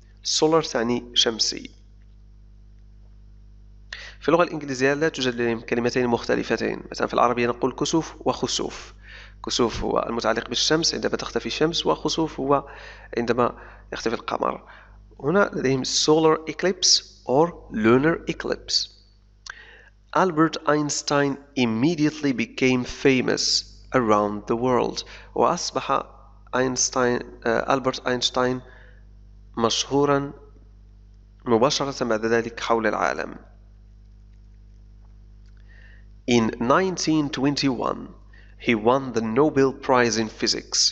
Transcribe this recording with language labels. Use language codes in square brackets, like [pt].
[ar] solar تعني شمسي. في اللغة الإنجليزية لا توجد كلمتين مختلفتين. مثلا في العربية نقول كسوف وخسوف. كسوف هو المتعلق بالشمس عندما تختفي الشمس، وخسوف هو عندما يختفي القمر. هنا لديهم [en] solar eclipse or lunar eclipse. Albert Einstein immediately became famous around the world. [ar] وأصبح ألبرت أينشتاين مشهورا مباشرة بعد ذلك حول العالم. [en] In 1921 he won the Nobel Prize in Physics.